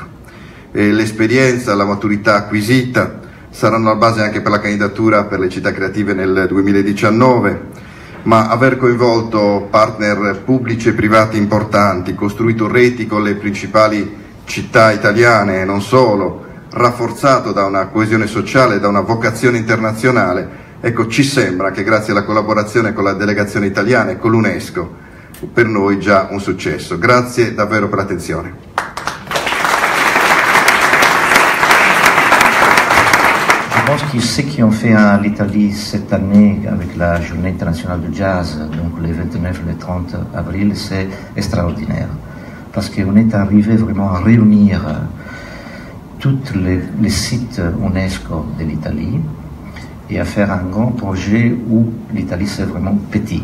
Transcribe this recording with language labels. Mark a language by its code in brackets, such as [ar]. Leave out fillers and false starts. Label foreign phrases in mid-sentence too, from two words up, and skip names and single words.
[it] E l'esperienza, la maturità acquisita saranno la base anche per la candidatura per le città creative nel 2019, ma aver coinvolto partner pubblici e privati importanti, costruito reti con le principali città italiane e non solo, rafforzato da una coesione sociale e da una vocazione internazionale, ecco, ci sembra che grazie alla collaborazione con la delegazione italiana e con l'UNESCO, per noi già un successo. Grazie davvero per l'attenzione. [fr] Je pense que ce qu'ils ont fait à l'Italie cette année avec la journée internationale du jazz, donc les 29 et le 30 avril, c'est extraordinaire. Parce qu'on est arrivé vraiment à réunir tous les sites UNESCO de l'Italie et à faire un grand projet où l'Italie c'est vraiment petit.